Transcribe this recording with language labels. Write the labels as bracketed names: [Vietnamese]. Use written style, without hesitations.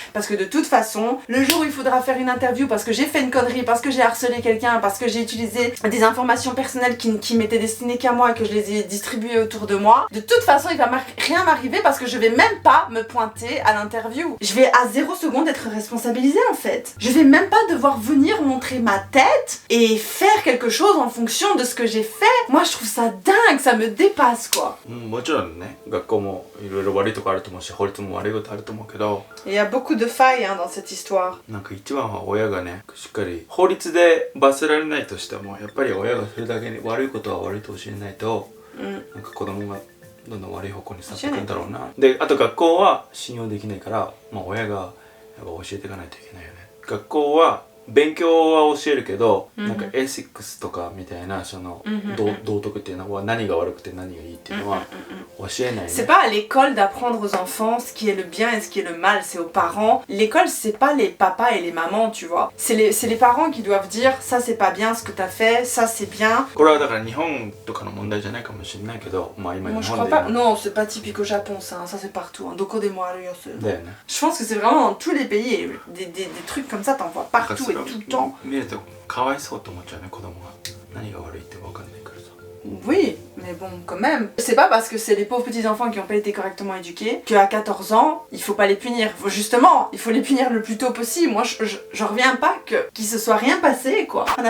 [French] parce que de toute façon, le jour où il faudra faire une interview parce que j'ai fait une connerie, parce que j'ai harcelé quelqu'un, parce que j'ai utilisé des informations personnelles qui m'étaient destinées qu'à moi et que je les ai distribuées autour de moi, de toute façon il va rien m'arriver parce que je vais même pas me pointer à l'interview. Je vais à 0 seconde être responsabilisée en fait. Je vais même pas devoir venir montrer ma tête et faire quelque chose en fonction de ce que j'ai fait. Moi je trouve ça dingue, ça me dépasse quoi. [Japanese] もちろんね、学校もいろいろ悪いとこあると思うし、法律も悪いことあると思うけど、 [French] Il y a beaucoup de failles hein, dans cette histoire. [Japanese] なんか一番は親がね、しっかり法律で罰せられないとしても、やっぱり親がそれだけに悪いことは悪いと教えないと、なんか子供がどんどん悪い方向に去っていくんだろうな。で、あと学校は信用できないから、まあ親がやっぱ教えていかないといけないよね。学校は勉強は教えるけど、なんかエシックスとかみたいなその道徳っていうのは何が悪くて何がいいっていうのは教えないね。 [French] C'est pas à l'école d'apprendre aux enfants ce qui est le bien et ce qui est le mal, c'est aux parents. L'école c'est pas les papas et les mamans, tu vois. C'est les parents qui doivent dire ça c'est pas bien ce que t'as fait, ça c'est bien. [Japanese] これはだから日本とかの問題じゃないかもしれないけど、まあ今 [French] Moi [Japanese] 日 [French] je [Japanese] 本 [French] crois [Japanese] で [French] pas. Non, c'est pas typique au Japon ça, hein. Ça c'est partout. [Japanese] Hein. Doko de mo aru yo, [French] c'est- [Japanese] だよね。 [French] Je pense que c'est vraiment dans tous les pays et des trucs comme ça t'en vois partout et tout le temps. [Japanese] 見るとかわいそうと思っちゃうね、子供が何が悪いって分かんないからさ。 [French] Oui, mais bon, quand même. C'est pas parce que c'est les pauvres petits enfants qui ont pas été correctement éduqués qu'à 14 ans, il faut pas les punir. Justement, il faut les punir le plus tôt possible. Moi, je reviens pas qu'il se soit rien passé, quoi.